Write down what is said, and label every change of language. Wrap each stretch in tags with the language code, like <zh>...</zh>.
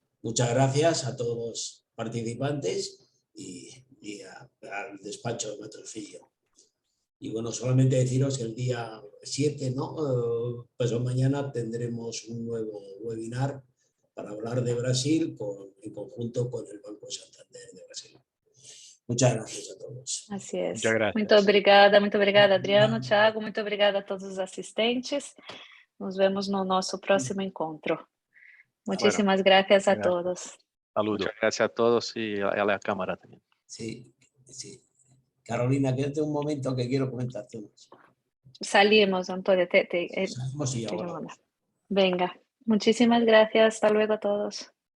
<es>Muchas gracias a todos los participantes y al despacho de Matrofillo. Y bueno, solamente deciros que el día 7, ¿no? Pues mañana tendremos un nuevo webinar para hablar de Brasil en conjunto con el Banco Santander de Brasil. Muchas gracias a todos. Así es. Muchas gracias.</es> <pt>Muito obrigada, Adriano, Thiago, muito obrigada a todos os assistentes. Nos vemos no nosso próximo encontro.</pt> <es>Muchísimas gracias a todos. Saludo. Muchas gracias a todos y a la Cámara también. Sí, sí. Carolina, quédate un momento que quiero comentarte unos. Salimos, Antonio. Salimos y ya volvemos. Venga, muchísimas gracias. Hasta luego a todos.</es>